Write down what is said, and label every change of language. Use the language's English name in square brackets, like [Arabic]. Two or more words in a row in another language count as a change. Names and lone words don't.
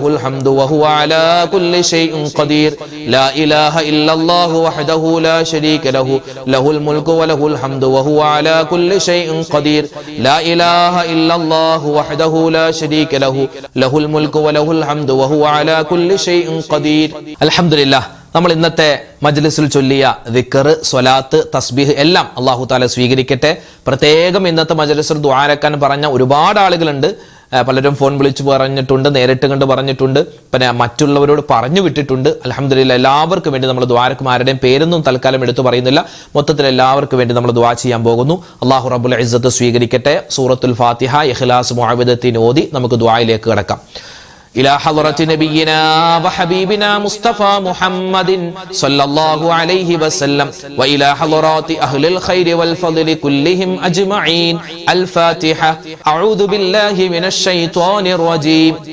[Arabic] الحمد وهو على كل شيء قدير لا إله إلا الله وحده لا شريك له له الملك وله الحمد وهو على كل شيء قدير لا إله إلا الله وحده لا شريك له له الملك وله الحمد وهو على كل شيء قدير الحمد لله [Malayalam] നമ്മൾ ഇന്നത്തെ മജ്ലിസിൽ ചൊല്ലിയ ദിക്ർ, സ്വലാത്ത്, തസ്ബീഹ് എല്ലാം അല്ലാഹു തആല സ്വീകരിക്കട്ടെ. പ്രത്യേകം ഇന്നത്തെ മജ്ലിസിൽ ദുആരക്കാൻ പറഞ്ഞ ഒരുപാട് ആളുകളുണ്ട്. പലരും ഫോൺ വിളിച്ച് പറഞ്ഞിട്ടുണ്ട്, നേരിട്ട് കണ്ട് പറഞ്ഞിട്ടുണ്ട്, പിന്നെ മറ്റുള്ളവരോട് പറഞ്ഞു വിട്ടിട്ടുണ്ട്. അൽഹംദുലില്ലാഹ് എല്ലാവർക്കും വേണ്ടി നമ്മൾ ദുആരക്കും ആരുടെയും പേരൊന്നും തൽക്കാലം എടുത്തു പറയുന്നില്ല. മൊത്തത്തിൽ എല്ലാവർക്കും വേണ്ടി നമ്മൾ ദുആ ചെയ്യാൻ പോകുന്നു. അല്ലാഹു [Arabic] رب العزة [Malayalam] സ്വീകരിക്കട്ടെ. സൂറത്തുൽ ഫാത്തിഹ, ഇഖ്ലാസ്, മുഅവ്വിദത്തീൻ ഓതി നമുക്ക് ദുആയിലേക്ക് കടക്കാം. [Arabic] إلى حضرة نبينا وحبيبنا مصطفى محمد صلى الله عليه وسلم وإلى حضرات أهل الخير والفضل كلهم أجمعين. الفاتحة. أعوذ بالله من الشيطان الرجيم.